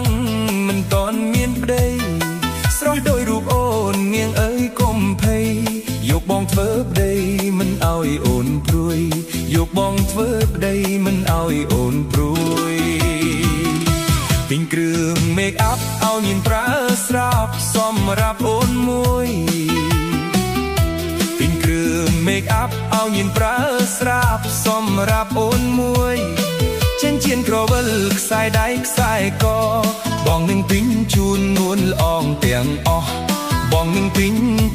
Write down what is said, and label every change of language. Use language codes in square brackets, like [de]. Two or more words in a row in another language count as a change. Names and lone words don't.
[km] មិនតន់មានប្តីស្រស់ដោយរូបអូននាងអើយកុំភ័យយកបងធ្វើប្តីមិនឲ្យអូនព្រួយយកបងធ្វើប្តីមិនឲ្យអូនព្រួយទិញគ្រឿង [en] make up [km] ឲ្យញៀនប្រើស្រាប់សម្រាប់អូនមួយ ទិញគ្រឿង [en] make up [km] ឲ្យញៀនប្រើស្រាប់សម្រាប់អូនមួយចិញ្ចៀនក្រវិលខ្សែដៃខ្សែកបងនឹងទិញជូននួនល្អងទាំងអស់បងនឹងទិញ